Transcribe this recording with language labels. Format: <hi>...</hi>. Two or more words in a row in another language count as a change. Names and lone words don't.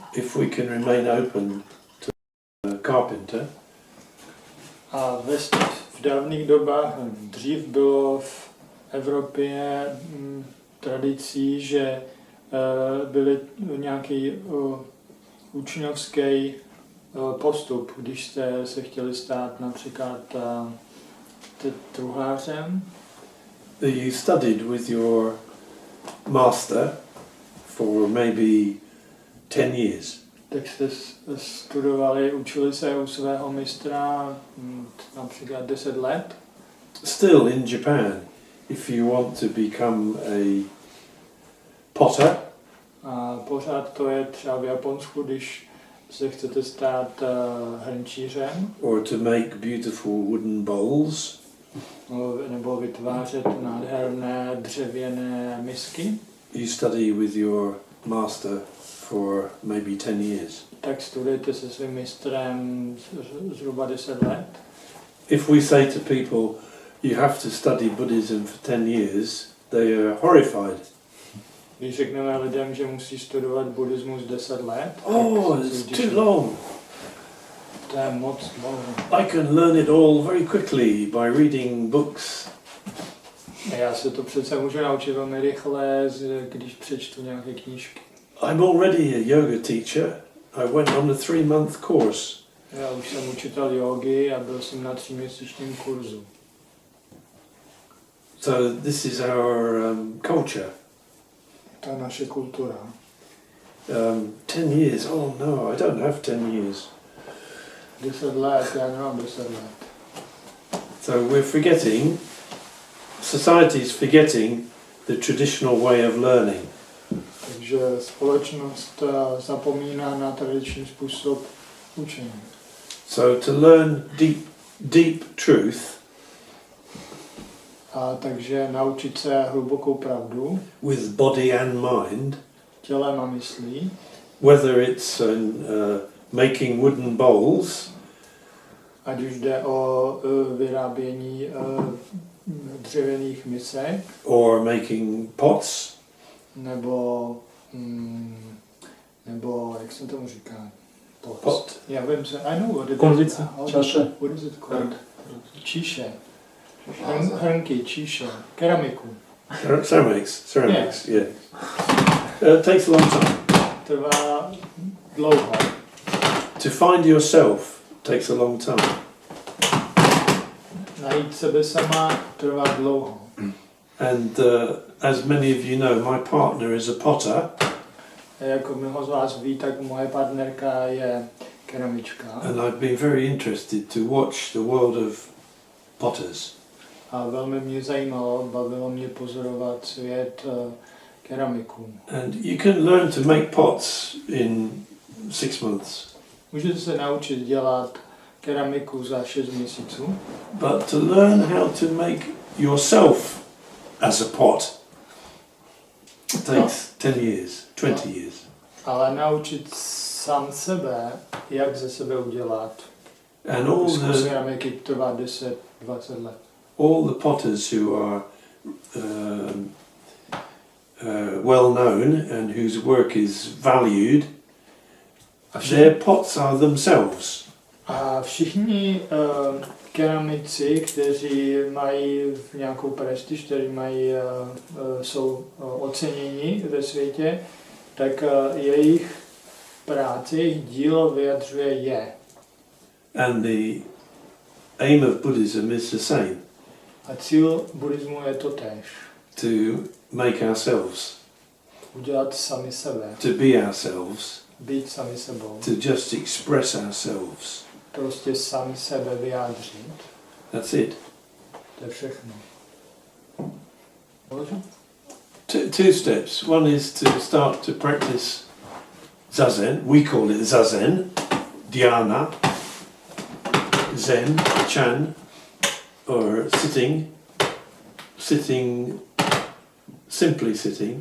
<en>if we can remain open to a carpenter,</en> <cs>a v dávných dobách, dřív bylo v Evropě tradicí, že byl nějaký učňovský postup, když jste se chtěli stát například truhlářem.</cs> <en>you studied with your master for maybe 10 years.</en> <cs>Tak jste studovali, učili se u svého mistra například 10 let.</cs> <en>Still in Japan, if you want to become a potter,</en> <cs>A pořád to je třeba v Japonsku, když se chcete stát hrnčířem,</cs> <en>or to make beautiful wooden bowls,</en> <cs>nebo vytvářet nádherné dřevěné misky,</cs> <en>you study with your master for maybe 10 years.</en> <cs>tak studujete se svým mistrem zhruba 10 let.</cs> <en>If we say to people, you have to study Buddhism for 10 years, they are horrified.</en> <cs>Když řekneme lidem, že musí studovat buddhismus 10 let,</cs> <en>Oh,</en> <cs>tak</cs> <en>it's</en> <cs>když-</cs> <en>too long.</en> <cs>To je moc dlouho.</cs> <en>I can learn it all very quickly by reading books.</en> <cs>Já se to přece můžu naučit velmi rychle, když přečtu nějaké knížky.</cs> <en>I'm already a yoga teacher. I went on a 3-month course.</en> <cs>Já už jsem učitel jógy a byl jsem na 3měsíčním kurzu.</cs> <en>So this is our culture.</en> <cs>To je naše kultura.</cs> <en>10 years, oh no, I don't have 10 years.</en> <cs>10 let, já nemám 10 let.</cs> <en>So we're forgetting, society's forgetting the traditional way of learning.</en> <cs>Takže společnost zapomíná na tradiční způsob učení.</cs> <en>So to learn deep truth</en> <cs>A takže naučit se hlubokou pravdu</cs> <en>with body and mind,</en> <cs>tělem a myslí,</cs> <en>whether it's making wooden bowls,</en> <cs>ať už jde o vyrábění dřevěných misek,</cs> <en>or making pots,</en> <cs>nebo jak se tomu říká?</cs> <en>pot,</en> <cs>Já vím, že</cs> <en>I know what it is.</en> <cs>Konvice, čaše.</cs> <en>What is it called?</en> <cs>Číše. Hrnky, číše. Keramiku.</cs> <en>ceramics, yeah. It takes a long time.</en> <cs>Trvá dlouho.</cs> <en>To find yourself takes a long time.</en> <cs>Najít sebe sama trvá dlouho.</cs> <en>And as many of you know, my partner is a potter,</en> <cs>A jako mnoho z vás ví, tak moje partnerka je keramička.</cs> <en>and I've been very interested to watch the world of potters.</en> <cs>A velmi mě bavilo mě pozorovat svět keramiků.</cs> <en>And you can learn to make pots in 6 months,</en> <cs>Můžete se naučit dělat keramiku za 6 měsíců,</cs> <en>but to learn how to make yourself as a pot takes 10 years, 20 years.</en> <cs>ale naučit sám sebe, jak ze sebe udělat</cs> <en>And all</en> <cs>kus</cs> <en>the</en> <cs>keramiky trvá 10-20 let.</cs> <en>all the potters who are well known and whose work is valued, their pots are themselves.</en> <cs>A všichni keramici, kteří mají nějakou prestiž, kteří jsou oceněni ve světě, tak jejich práce, jejich dílo vyjadřuje je.</cs> <en>And the aim of Buddhism is the same,</en> <cs>A cíl buddhismu je to též.</cs> <en>to make ourselves,</en> <cs>Udělat sami sebe,</cs> <en>to be ourselves,</en> <cs>být sami sebou.</cs> <en>to just express ourselves.</en> <cs>Prostě sami sebe vyjádřit.</cs> <en>That's it.</en> <cs>To je všechno.</cs> <en>Two steps. One is to start to practice zazen. We call it zazen, dhyana, zen, chan, or sitting, simply sitting.</en>